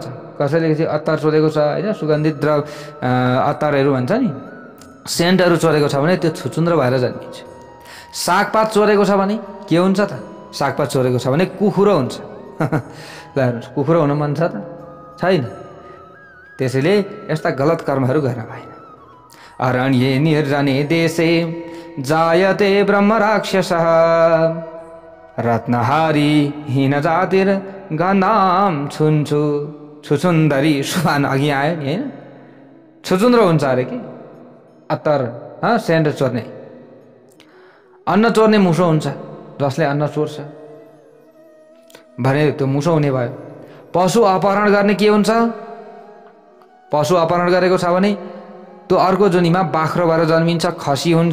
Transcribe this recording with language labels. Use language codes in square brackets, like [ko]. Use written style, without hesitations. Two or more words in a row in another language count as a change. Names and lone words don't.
[ne] कसैले चाहिँ अत्तर चोरेको छ होइन, सुगन्धित अत्तरहरू भन्छ नि, सेन्टहरू चोरेको छ भने त्यो छुचुन्द्र भएर जन्मिन्छ। सागपात चोरेको छ भने के हुन्छ त? सागपात चोरेको छ भने कुखुरो हुन्छ। ल हेर्नुहोस्, कुखुरो हुन मन छ त? छैन। त्यसैले यस्ता गलत कर्महरू गर्न भएन। [sa] अरण्ये निर्जने देशे जायते ब्रह्म राक्षसः रत्नहारी हीन जातिर गन्धाम छुन्छु छुचुन्दरी सुहान। [ne] अघि आयो नि होइन, छुचुन्द्रो हुन्छ अरे कि अत्तर सेन्ट चोर्ने। अन्न चोर्ने मुसो हुन्छ। जसले अन्न चोर्छ भने त्यो मुसो हुने भयो। पशु अपहरण गर्ने के हुन्छ? पशु अपहरण गरेको छ भने त्यो अर्को जोनीमा बाख्रो भएर जन्मिन्छ, खसी हुन्छ।